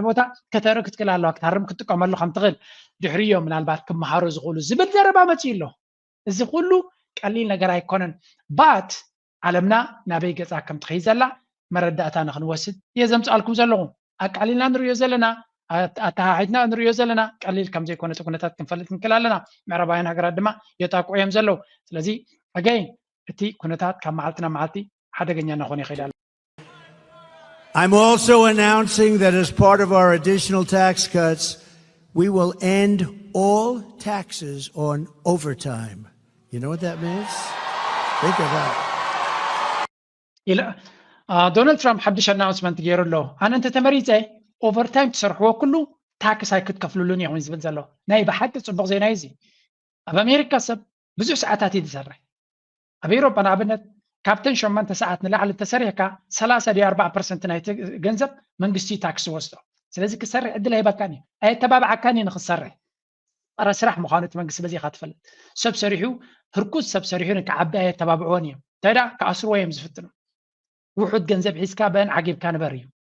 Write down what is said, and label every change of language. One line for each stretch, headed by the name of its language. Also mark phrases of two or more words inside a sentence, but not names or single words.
Tigrinya: ቦታ ከተርኢ ክትክእል ኣለዋ ክትሃርም ክትጥቀመሉ ከም ትኽእል ድሕሪዮም ምናልባት ክመሃሩ ዝኽእሉ ዝብል ዘረባ መፅኡ ኣሎ እዚ ኩሉ ቀሊል ነገር ኣይኮነን ባት ዓለምና ናበይ ገፃ ከም ትኸይድ ዘላ መረዳእታ ንክንወስድ እየ ዘምፅኣልኩም ዘለኹ ኣቃሊልና ንሪኦ ዘለና ኣተሓሒትና ንሪኦ ዘለና ቀሊል ከም ዘይኮነ እቲ ኩነታት ክንፈልጥ ክንክእል ኣለና ምዕራባውያን ሃገራት ድማ የጣቅዑ እዮም ዘለዉ ስለዚ ኣገይን እቲ ኩነታት ካብ መዓልቲ ናብ መዓልቲ ሓደገኛ እናኾነ ይኸይድ ኣሎ
English: I'm also announcing that as part of our additional tax cuts, we will end all taxes on overtime. You know what that means? Think about it.
Tigrinya: ዶናልድ ትራምፕ ሓድሽ ኣናውንስመንት ገይሩ ኣሎ ኣነ እንተ ተመሪፀ ኦቨርታይም ትሰርሕዎ ኩሉ ታክስ ኣይክትከፍልሉን እዮም ዝብል ዘሎ ናይ ብሓቂ ፅቡቕ ዜና እዩ እዚ ኣብ ኣሜሪካ ሰብ ብዙሕ ሰዓታት እዩ ዝሰርሕ ኣብ ኤውሮጳ ንኣብነት ካብተን 8 ሰዓት ንላዕሊ ተሰሪሕካ 30-40% ናይ ገንዘብ መንግስቲ ታክስ ወስዶ ስለዚ ክሰርሕ ዕድል ኣይበካን እዩ ኣየተባብዓካን እዩ ንክሰርሕ ፀረ ስራሕ ምዃኑ እቲ መንግስቲ በዚኻ ትፈልጥ ሰብ ሰሪሑ ህርኩዝ ሰብ ሰሪሑ ንክዓቢ ኣየተባብዕዎን እዮም እንታይ ዳ ክኣስርዎ እዮም ዝፍትኑ ውሑድ ገንዘብ ሒዝካ በን ዓጊብካ ንበር እዩ